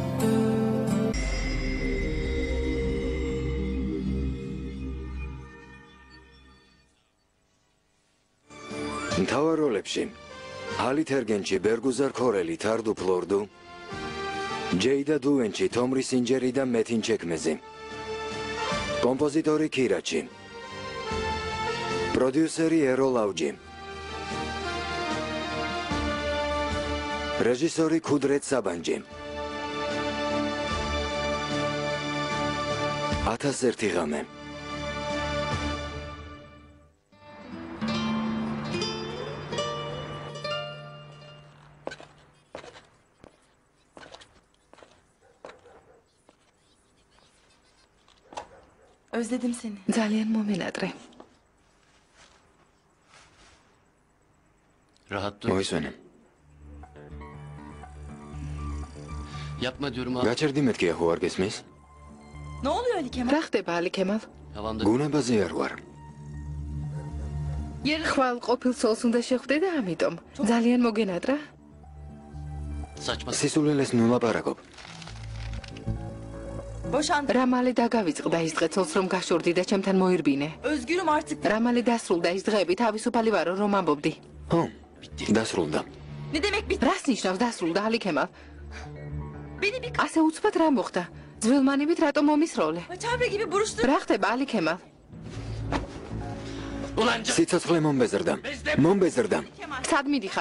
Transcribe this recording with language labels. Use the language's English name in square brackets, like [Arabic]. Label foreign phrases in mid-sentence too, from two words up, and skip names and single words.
[Georgian] მთავარ როლებში ალი თერგენჩი, ბერგუზარ ქორელი, თარდუ ფლორდუ, ჯეიდა დუენჩი, თომრი სინჯერი და მეთინ ჩეკმეზი, კომპოზიტორი ქირაჩი, პროდიუსერი ერო ლაუჯი, რეჟისორი ქუდრეთ საბანჯი. 1001 ღამე. [Turkish] Özledim seni. [Georgian] ძალიან მომენატრე. [Turkish] Rahat dur. [Georgian] მოისვენე. [Turkish] Yapma diyorum abi. [Georgian] გაჩერდი მეთქი ახო არ გესმის? [Turkish] Ne oluyor Ali Kemal? [Georgian] რა ხდება ალი ქემალ? [Turkish] Havamda [Georgian] გუნებაზე არ ვარ. ხვალ ყოფილ სოლს უნდა შეხვდე და ამიტომ ძალიან მოგენატრა. [Turkish] saçma. [Georgian] სისულელეს ნულაპარაკობ. [Turkish] Boşandım. [Georgian] რა მალე დაგავიწყდა ის დღე ცოლს რომ გაშორდი და ჩემთან მოირბინე. [Turkish] Özgürüm artık. [Georgian] რა მალე დასრულდა ის დღეები თავისუფალი ვარო რომ ამბობდი. ხო, დასრულდა. [Turkish] Ne demek bitti? [Georgian] რას ნიშნავს დასრულდა ალი ქემალ? [Turkish] Beni bir [Georgian] ასე უცბად რა მოხდა? ძველმანივით რატომ მომისროლე? [Turkish] kaçavra gibi buruştur. [Georgian] რა ხდება ალი ქემალ? [Turkish] Ulan [Georgian] სიცოცხლე მომბეზრდა. მომბეზრდა. სად მიდიხარ?